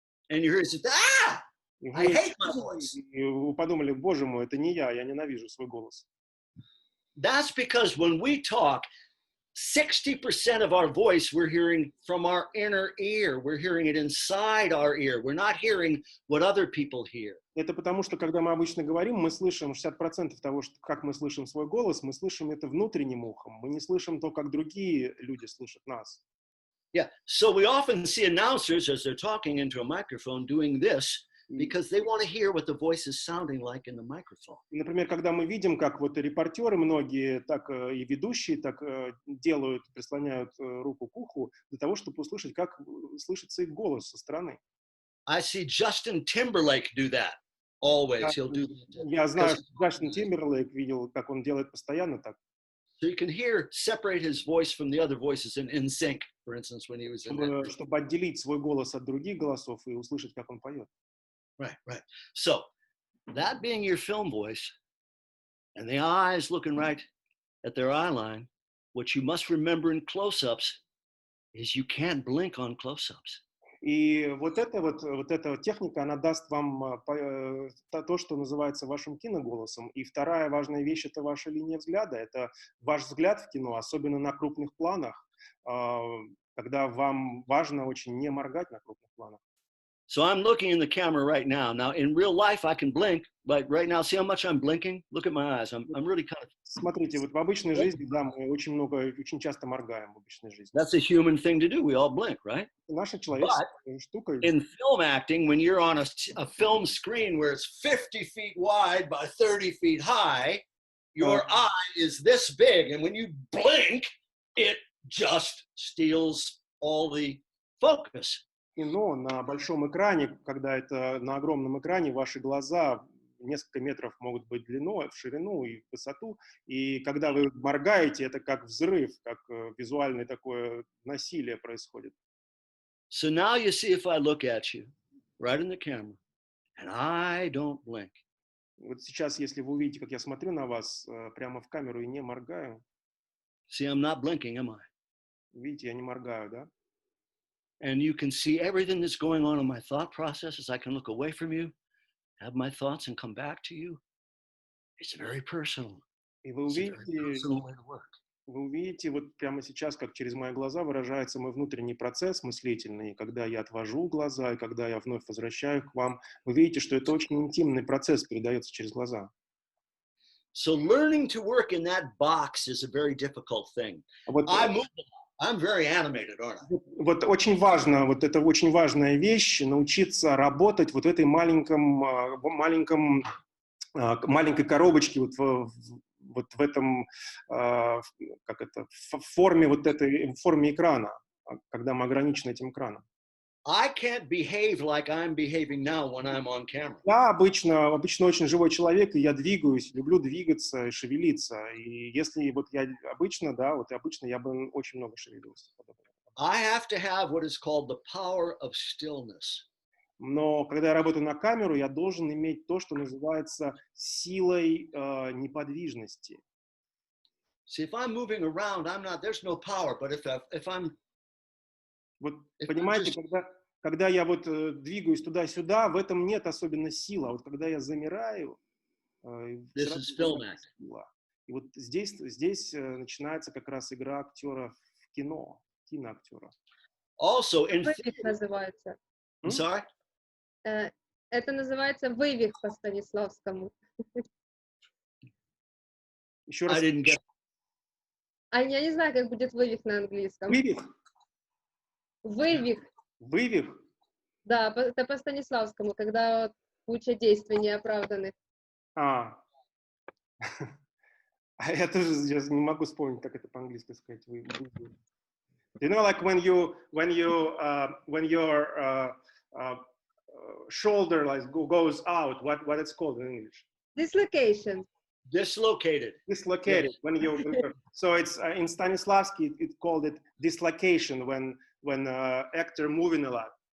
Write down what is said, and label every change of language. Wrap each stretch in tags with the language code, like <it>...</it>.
<en>And you heard it, I hate my voice.</en> <ru>И вы подумали, боже мой, это не я ненавижу свой голос.</ru> <en>That's because when we talk, 60% of our voice we're hearing from our inner ear. We're hearing it inside our ear. We're not hearing what other people hear.</en> <ru>Это потому, что когда мы обычно говорим, мы слышим 60% того, как мы слышим свой голос, мы слышим это внутренним ухом. Мы не слышим то, как другие люди слышат нас.</ru> <en>Yeah, so we often see announcers as they're talking into a microphone doing this because they want to hear what the voice is sounding like in the microphone.</en> <ru>Например, когда мы видим, как вот репортеры многие, так и ведущие так делают, прислоняют руку к уху для того, чтобы услышать, как слышится их голос со стороны.</ru> <en>I see Justin Timberlake do that always. He'll do that.</en> <ru>Я знаю, Джастин Тимберлейк видел, как он делает постоянно так.</ru> <en>So you can separate his voice from the other voices in sync, for instance, when he was in that.</en> <ru>Чтобы отделить свой голос от других голосов и услышать, как он поет.</ru> <en>Right. So that being your film voice and the eyes looking right at their eye line, what you must remember in close-ups is you can't blink on close-ups.</en> <ru>И вот эта техника, она даст вам то, что называется вашим киноголосом. И вторая важная вещь — это ваша линия взгляда. Это ваш взгляд в кино, особенно на крупных планах, когда вам важно очень не моргать на крупных планах.</ru> <en>So I'm looking in the camera right now. Now, in real life, I can blink, but right now, see how much I'm blinking? Look at my eyes. I'm really kind of...</en> <ru>Смотрите, вот в обычной жизни, да, мы очень часто моргаем в обычной жизни.</ru> <en>That's a human thing to do. We all blink, right?</en> <ru>Наша человеческая штука.</ru> <en>In film acting, when you're on a film screen where it's 50 feet wide by 30 feet high, your eye is this big. And when you blink, it just steals all the focus.</en> <ru>Кино на большом экране, когда это на огромном экране, ваши глаза несколько метров могут быть длиной, в ширину и в высоту. И когда вы моргаете, это как взрыв, как визуальное такое насилие происходит.</ru> <en>So now you see if I look at you right in the camera and I don't blink.</en> <ru>Вот сейчас, если вы увидите, как я смотрю на вас прямо в камеру и не моргаю,</ru> <en>See, I'm not blinking, am I?</en> <ru>видите, я не моргаю, да?</ru> <en>And you can see everything that's going on in my thought processes. I can look away from you, have my thoughts, and come back to you. It's very personal.</en> <ru>И вы</ru> <en>It's a very personal way to work.</en> <ru>Вы увидите вот прямо сейчас, как через мои глаза выражается мой внутренний процесс мыслительный, когда я отвожу глаза, и когда я вновь возвращаю к вам. Вы видите, что это очень интимный процесс, передается через глаза.</ru> <en>So learning to work in that box is a very difficult thing.</en> <ru>Вот,</ru> <en>I'm very animated, aren't I?</en> <ru>вот очень важно, вот это очень важная вещь, научиться работать вот в этой маленькой коробочке, вот в этом, как это, в форме вот этой, в форме экрана, когда мы ограничены этим экраном.</ru> <en>I can't behave like I'm behaving now when I'm on camera.</en> <ru>Я обычно очень живой человек, и я двигаюсь, люблю двигаться и шевелиться. И если вот я обычно, да, вот обычно я бы очень много шевелился.</ru> <en>I have to have what is called the power of stillness.</en> <ru>Но когда я работаю на камеру, я должен иметь то, что называется силой неподвижности.</ru> <en>See, if I'm moving around, there's no power. But if I'm...</en> <ru>Вот, понимаете, когда я вот двигаюсь туда-сюда, в этом нет особенно силы. А вот когда я замираю,</ru> <en>This is film acting.</en> <ru>сила. И вот здесь начинается как раз игра актера в кино, киноактера.</ru> <en>Also, in</en> <ru>Вывих называется.</ru> <en>I'm sorry?</en> <ru>Это называется вывих по Станиславскому. Еще раз.</ru> <en>I didn't get...</en> <ru>А я не знаю, как будет вывих на английском. Вывих? Вывих. Вывих? Да, это по Станиславскому, когда куча действий неоправданных. Я тоже сейчас не могу вспомнить, как это по-английски сказать.</ru> <en>You know, like when your shoulder like goes out, what it's called in English? Dislocation. Dislocated. Dislocated. Yes. When you so it's in Stanislavski it called it dislocation when actor moving a lot.</en>